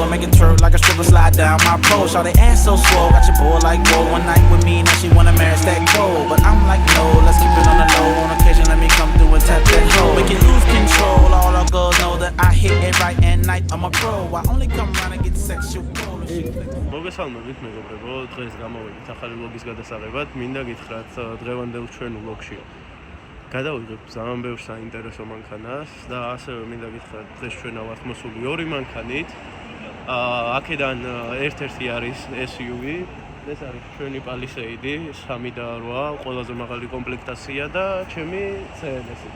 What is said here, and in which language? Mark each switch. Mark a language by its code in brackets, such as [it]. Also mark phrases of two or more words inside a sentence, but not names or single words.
[en] Make it twerk like a stripper, slide down my pole. Shawty ass so swole, got your boy like whoa. One night with me, now she wanna marry that cold. But I'm like no, let's keep it on the low. On occasion let me come through and tap that hoe. Make it lose control, all our girls know that I hit it right at night. I'm a pro, I only come around and get sexual. [ka] მოგესალმებით მეგობრებო, დღეს გამოვიდით ახალი ვლოგის გადასაღებად. მინდა გითხრათ დღევანდელ ჩვენ ვლოგში გადავიღებ ძალიან ბევრ საინტერესო მანქანას და ასევე მინდა გითხრათ დღეს ჩვენ ავართ მოსული ორი მანქანით. აქედან ერთ-ერთი არის SUV, ეს არის ჩვენი Palisade 3.8, ყველაზე მაღალი კომპლექტაცია და ჩემი CLS-ი.